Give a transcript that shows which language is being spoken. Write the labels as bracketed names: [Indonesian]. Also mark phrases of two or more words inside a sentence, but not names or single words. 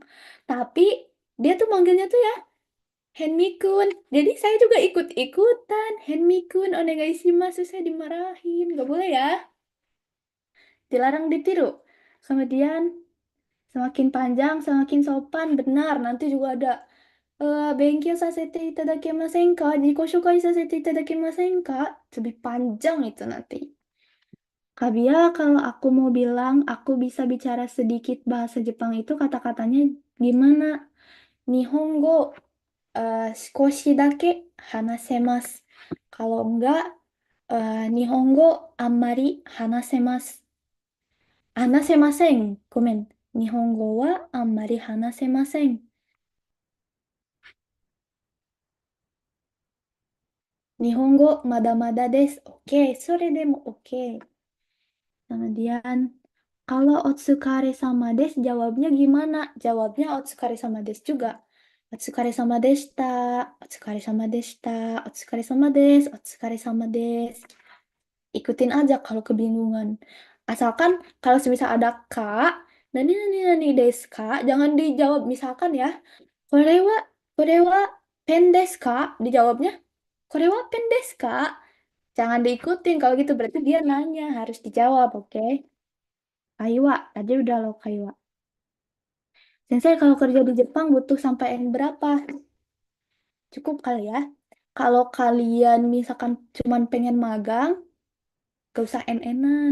[Indonesian] Tapi dia tuh manggilnya tuh ya Henmi-kun. Jadi saya juga ikut-ikutan. Henmi-kun, onegaishimasu. Saya dimarahin. Gak boleh ya. Dilarang ditiru. Kemudian semakin panjang, semakin sopan. Benar, nanti juga ada [Japanese] 勉強させていただけませんか自己紹介させていただけませんか [Indonesian] Lebih panjang itu nanti. Kabia, kalau aku mau bilang aku bisa bicara sedikit bahasa Jepang itu kata-katanya gimana? [Japanese] 日本語少しだけ話せます. [Indonesian] Kalau enggak, [Japanese] 日本語あんまり話せます. 話せません. Komen. 日本語はあんまり話せません。日本語まだまだです. オーケー、それでもオーケー. [Indonesian] Kemudian, kalau [Japanese] お疲れ様です [Indonesian] jawabnya gimana? Jawabnya [Japanese] お疲れ様です [Indonesian] juga. [Japanese] お疲れ様でした、お疲れ様でした、お疲れ様です、お疲れ様です. [Indonesian] Ikutin aja kalau kebingungan. Asalkan kalau semisal ada kak, [Japanese] 何ですか, [Indonesian] jangan dijawab misalkan ya. [Japanese] これはペンですか? [Indonesian] Dijawabnya, [Japanese] これはペンですか? [Indonesian] Jangan diikutin kalau gitu berarti dia nanya harus dijawab, oke? Kaiwa, tadi udah lo kaiwa. Sensei kalau kerja di Jepang butuh sampai N berapa? Cukup kali ya. Kalau kalian misalkan cuman pengen magang, gak usah N-N-an.